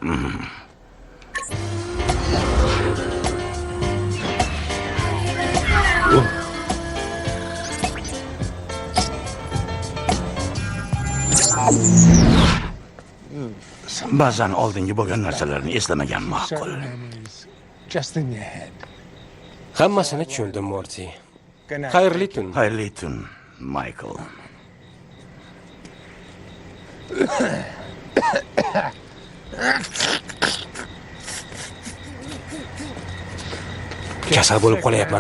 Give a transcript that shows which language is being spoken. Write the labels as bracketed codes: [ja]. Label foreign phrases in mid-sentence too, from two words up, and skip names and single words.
[uz] Ba'zan oldingi bo'lgan narsalarni eslamagan ma'qul. [en] Just in your head. [uz] Hammasini tushundim, Morty. Xayrli tun. Xayrli tun, Michael. Kasal bo'lib qolyapman.